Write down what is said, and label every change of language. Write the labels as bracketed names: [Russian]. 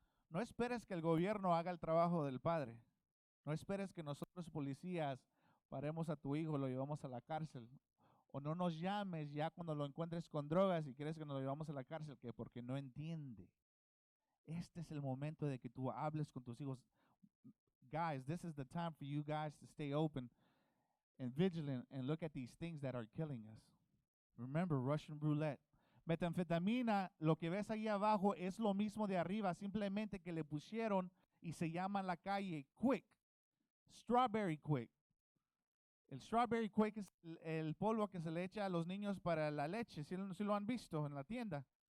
[Spanish] No esperes que el gobierno haga el trabajo del padre. No esperes que nosotros policías paremos a tu hijo y lo llevamos a la cárcel. O no nos llames ya cuando lo encuentres con drogas y quieres que nos lo llevamos a la cárcel, que porque no entiende. Este es el momento de que tú hables con tus hijos. [English] Guys, this is the time for you guys to stay open and vigilant and look at these things that are killing us. Remember, Russian roulette. [Spanish] Metanfetamina, lo que ves ahí abajo es lo mismo de arriba, simplemente que le pusieron y se llama en la calle Quick, Strawberry Quick. El Strawberry Quick es el polvo que se le echa a los niños para la leche, si lo han visto en la tienda.